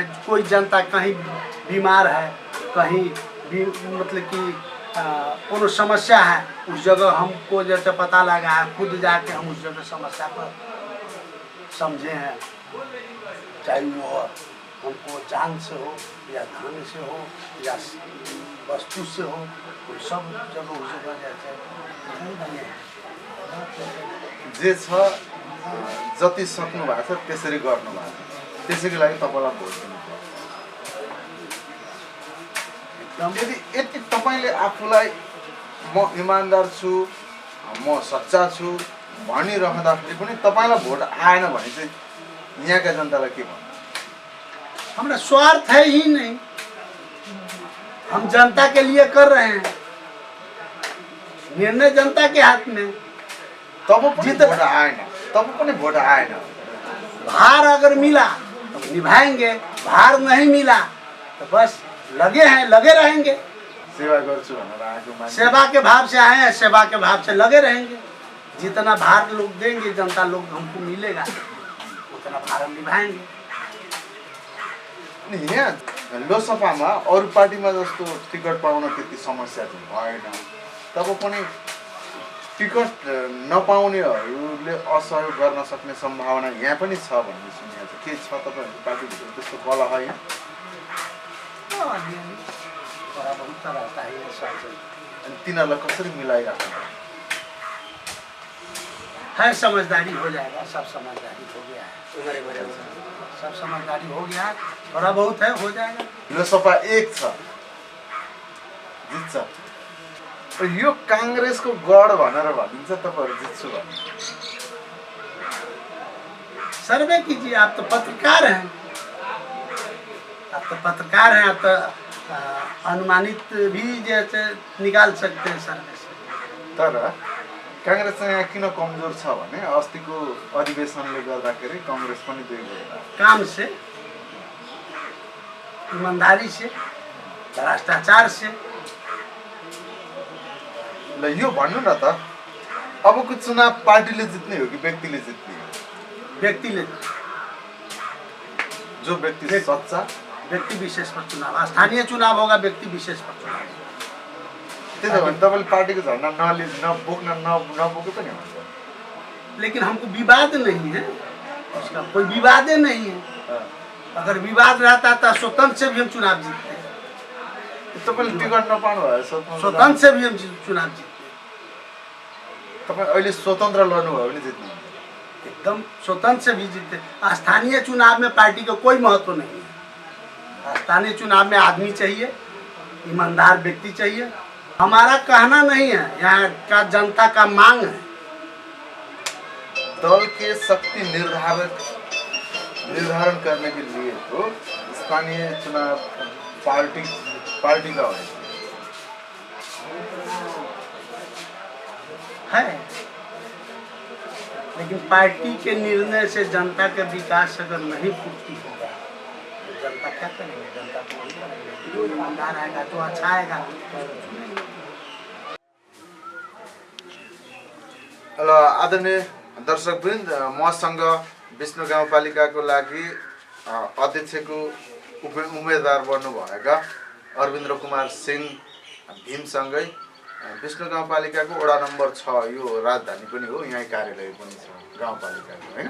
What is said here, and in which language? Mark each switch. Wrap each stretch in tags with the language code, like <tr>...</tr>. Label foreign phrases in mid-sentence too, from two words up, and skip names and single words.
<hi>कोई जनता कहीं बीमार है, कहीं भी मतलब कि कोनो समस्या है, उस जगह हमको जैसे पता लगा है, खुद जाके हम उस जगह समस्या पर समझे हैं। चाहे वो हमको जान से हो या धन से हो या वस्तु से हो, वो सब जगह उस जगह जैसे</hi> <ne>जे छ जति सक्नु भएको छ त्यसरी गर्नु भएको छ, त्यसैको लागि तपाईँलाई भोट दिनु पर्छ। यदि तपाईँले आफूलाई म इमान्दार छु, म सच्चा छु भनिरहँदाखेरि पनि तपाईँलाई भोट आएन भने चाहिँ यहाँका जनतालाई के भन्नु?</ne> <hi>हमारा स्वार्थ है ही नहीं, हम जनता के लिए कर रहे हैं, निर्णय जनता के हाथ में।</hi> <ne>तब पनि भोट आएन, तब पनि भोट आएन।</ne> <hi>भार अगर मिला तो निभाएंगे, भार नहीं मिला तो बस लगे हैं, लगे रहेंगे।</hi> <ne>सेवा गर्छु भनेर आएको मान्छे</ne> <hi>सेवा के भाव से आए हैं, सेवा के भाव से लगे रहेंगे। जितना भार लोग देंगे, जनता लोग हमको मिलेगा, उतना भार हम निभाएंगे।</hi> <ne>अनि यहाँ लोकसभामा अरू पार्टीमा जस्तो टिकट पाउन त्यति समस्या चाहिँ भएन। तब पनि टिकट नपाउनेहरूले असहयोग गर्न सक्ने सम्भावना यहाँ पनि छ भन्ने सुनेको छ। के छ तपाईँहरूको पार्टीभित्र त्यस्तो कलह है? अनि तिनीहरूलाई कसरी मिलाइराख्नु है?</ne> <hi>समझदारी हो जाएगा, सब समझदारी हो गया है, सब समझदारी हो गया है, थोड़ा बहुत है, हो जाएगा।</hi> <ne>लोकसभा एक छ, जित्छ। यो काङ्ग्रेसको गढ भनेर भनिन्छ, तपाईँहरू जित्छु भन्नु?</ne> <hi>सर्वे कीजिए, आप तो पत्रकार हैं, आप तो पत्रकार हैं, आप तो अनुमानित भी जैसे निकाल सकते हैं सर्वे से।</hi> <ne>तर काङ्ग्रेस चाहिँ यहाँ किन कमजोर छ भने अस्तिको अधिवेशनले गर्दाखेरि काङ्ग्रेस पनि दुई गयो।</ne> <hi>काम से, ईमानदारी से, भ्रष्टाचार से।</hi> <ne>ल यो भन्नु न त, अबको चुनाव पार्टीले जित्ने हो कि व्यक्तिले जित्ने हो? व्यक्तिले,</ne> <hi>जो व्यक्ति सच्चा, व्यक्ति विशेष पर चुनाव, स्थानीय चुनाव होगा, व्यक्ति विशेष पर चुनाव।</hi> <ne>त्यसो भने तपाईँले पार्टीको झन्डा नबोके पनि हुन्छ।</ne> <hi>लेकिन हमको विवाद नहीं है, उसका कोई विवाद नहीं है। अगर विवाद रहता था स्वतंत्र से भी हम चुनाव जीतते।</hi> <ne>तपाईँले टिकट नपाउनु भयो,</ne> <hi>स्वतंत्र से भी हम चुनाव जीतते।</hi> <ne>तपाईँ अहिले स्वतन्त्र लड्नुभयो भने जित्नुहुन्छ।</ne> <hi>एकदम स्वतंत्र से भी जीतते। स्थानीय चुनाव में पार्टी का कोई महत्व नहीं है। स्थानीय चुनाव में आदमी चाहिए, ईमानदार व्यक्ति चाहिए। हमारा कहना नहीं है, यहाँ का जनता का मांग है। दल के शक्ति निर्धारण करने के लिए तो स्थानीय चुनाव पार्टी का है, लेकिन पार्टी के निर्णय से जनता का विकास अगर नहीं पूर्ति होगा तो जनता क्या करेंगे? जनता तो वही करेंगे, जो ईमानदार आएगा, जो अच्छा आएगा।</hi> <ne>हेलो आदरणीय दर्शकवृन्द, मसँग विष्णु गाउँपालिकाको लागि अध्यक्षको उम्मेदवार बन्नुभएका अरविन्द्र कुमार सिंह भीमसँगै विष्णु गाउँपालिकाको वडा नम्बर 6, यो राजधानी पनि हो, यहीँ कार्यालय पनि छ गाउँपालिकाको, हैन?</ne>